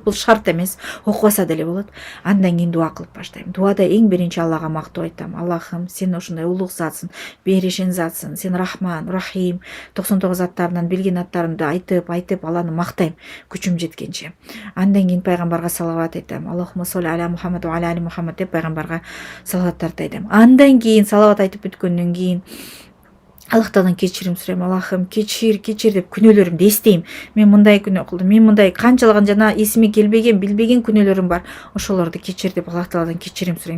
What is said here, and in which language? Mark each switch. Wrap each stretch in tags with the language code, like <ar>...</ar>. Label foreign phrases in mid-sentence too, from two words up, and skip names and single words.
<ky>Бул шарт эмес, окубаса деле болот. Андан кийин дуа кылып баштайм. Дуада эң биринчи Аллага мактоо айтам. Аллахым, сен ошондой улуг затсың, беришен затсың. Сен Рахман, Рахим, 99 аттарынан билген аттарымды айтып Алланы мактайм күчүм жеткенче. Андан кийин пайгамбарга салават айтам.</ky> <ar>اللهم صل على محمد وعلى آل محمد</ar> <ky>деп пайгамбарга салаваттарды айтам. Андан кийин салават айтып бүткөндөн кийин Аллахтан кечирим сурайм. Аллахым, кечир деп күнөөлөрүмдү эстейм. Мен мындай күнөө кылдым. Мен мындай канчалаган жана эсиме келбеген, билбеген күнөөлөрүм бар. Ошолорду кечир деп Аллахтан кечирим сурайм.</ky>